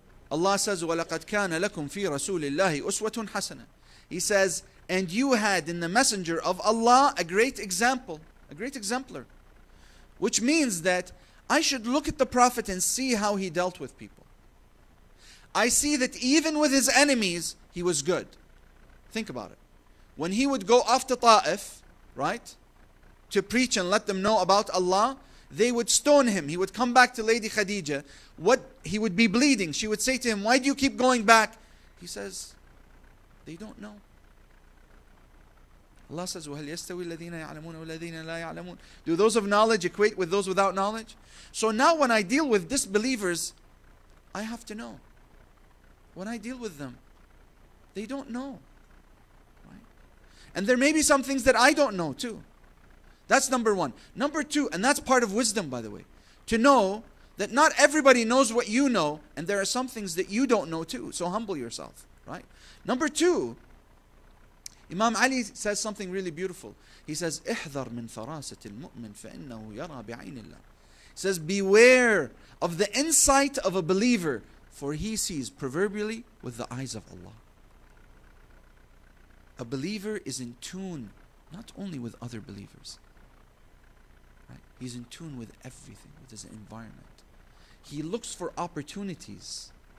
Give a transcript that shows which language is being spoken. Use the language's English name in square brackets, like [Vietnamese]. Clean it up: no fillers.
[English] Allah says, [Arabic] وَلَقَدْ كَانَ لَكُمْ فِي رَسُولِ اللَّهِ أُسْوَةٌ حَسَنَةٌ. [English] He says, and you had in the messenger of Allah a great example, a great exemplar. Which means that I should look at the Prophet and see how he dealt with people. I see that even with his enemies, he was good. Think about it. when he would go off to Ta'if, right, to preach and let them know about Allah, they would stone him. He would come back to Lady Khadija. He would be bleeding. She would say to him, why do you keep going back? He says, they don't know. Allah says, [Arabic] وَهَلْ يَسْتَوِي الَّذِينَ يَعْلَمُونَ وَالَّذِينَ لَا يَعْلَمُونَ. [English] Do those of knowledge equate with those without knowledge? So now when I deal with disbelievers, I have to know. When I deal with them, they don't know. Right? And there may be some things that I don't know too. That's number one. Number two, and that's part of wisdom, by the way, to know that not everybody knows what you know, and there are some things that you don't know too. So humble yourself, right? Number two, Imam Ali says something really beautiful. He says, [Arabic] احذر من فراسة المؤمن فإنه يرى بعين الله. [English] He says, beware of the insight of a believer, for he sees proverbially with the eyes of Allah. A believer is in tune not only with other believers, right? He's in tune with everything, with his environment. He looks for opportunities.